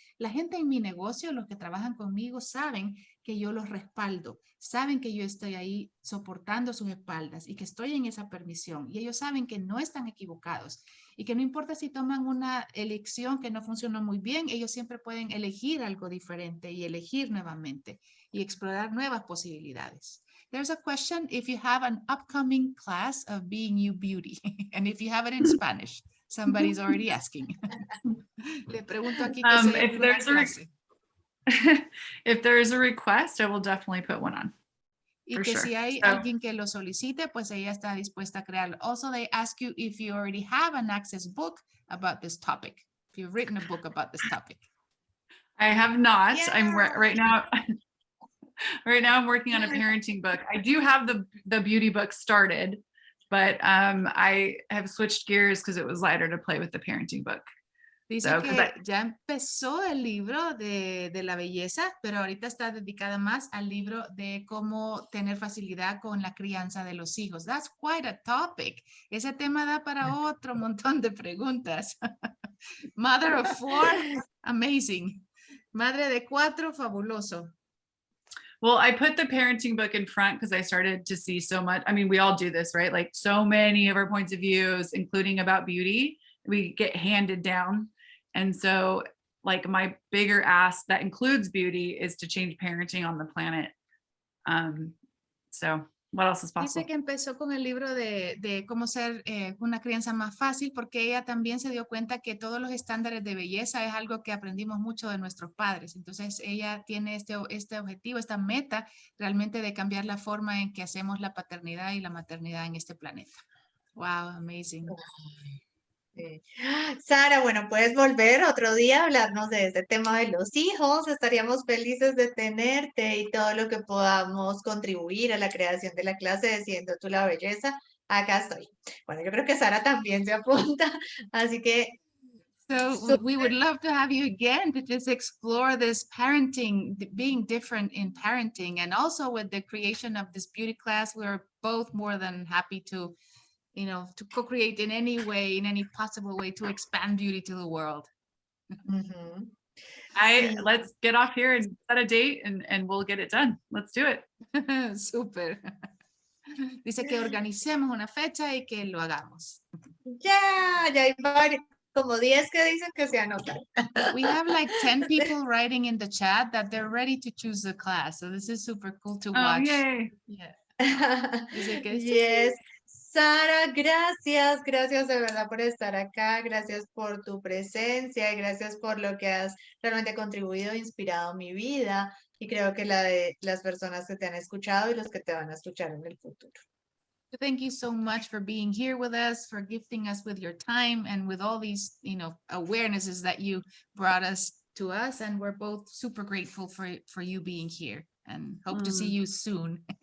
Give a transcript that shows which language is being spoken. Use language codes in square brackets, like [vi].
[es] La gente en mi negocio, los que trabajan conmigo, saben que yo los respaldo, saben que yo estoy ahí soportando sus espaldas y que estoy en esa permisión. Y ellos saben que no están equivocados y que no importa si toman una elección que no funcionó muy bien, ellos siempre pueden elegir algo diferente y elegir nuevamente y explorar nuevas posibilidades. [en] There's a question if you have an upcoming class of Being You Beauty, and if you have it in Spanish. Somebody's already asking. [es] Le pregunto aquí que sea una clase. [en] If there is a request, I will definitely put one on. [es] Y que si hay alguien que lo solicite, pues ella está dispuesta a crearlo. [en] Also, they ask you if you already have an Access book about this topic. If you've written a book about this topic. I have not. Yeah. I'm right now. Right now, I'm working on a parenting book. I do have the beauty book started, but I have switched gears because it was lighter to play with the parenting book. [es] Dice que ya empezó el libro de la belleza, pero ahorita está dedicada más al libro de cómo tener facilidad con la crianza de los hijos. [en] That's quite a topic. [es] Ese tema da para otro montón de preguntas. [en] Mother of 4, amazing. [es] Madre de 4, fabuloso. [en] Well, I put the parenting book in front because I started to see so much. I mean, we all do this, right? Like so many of our points of views, including about beauty, we get handed down. And so like my bigger ask that includes beauty is to change parenting on the planet. So what else is possible? [es] Dice que empezó con el libro de cómo ser una crianza más fácil, porque ella también se dio cuenta que todos los estándares de belleza es algo que aprendimos mucho de nuestros padres. Entonces ella tiene este objetivo, esta meta realmente de cambiar la forma en que hacemos la paternidad y la maternidad en este planeta. [en] Wow, amazing. [es] Sí. Sara, bueno, puedes volver otro día a hablarnos de este tema de los hijos. Estaríamos felices de tenerte y todo lo que podamos contribuir a la creación de la clase de Siendo tú la belleza. Acá estoy. Bueno, yo creo que Sara también se apunta, así que [en] So we would love to have you again to just explore this parenting, being different in parenting, and also with the creation of this beauty class, we're both more than happy to you know, to co-create in any way, in any possible way to expand beauty to the world. Ujú. Let's get off here and set a date and we'll get it done. Let's do it. [es] Súper. Dice que organicemos una fecha y que lo hagamos. Ya hay como 10 que dicen que se anotan. [en] We have like 10 people writing in the chat that they're ready to choose the class. So this is super cool to watch. Oh, yay. [es] Yeah. Dice que sí. [en] Yes. [es] Sara, gracias de verdad por estar acá, gracias por tu presencia y gracias por lo que has realmente contribuido e inspirado mi vida y creo que la de las personas que te han escuchado y los que te van a escuchar en el futuro. [en] Thank you so much for being here with us, for gifting us with your time and with all these, you know, awarenesses that you brought us to us. And we're both super grateful for you being here and hope to see you soon.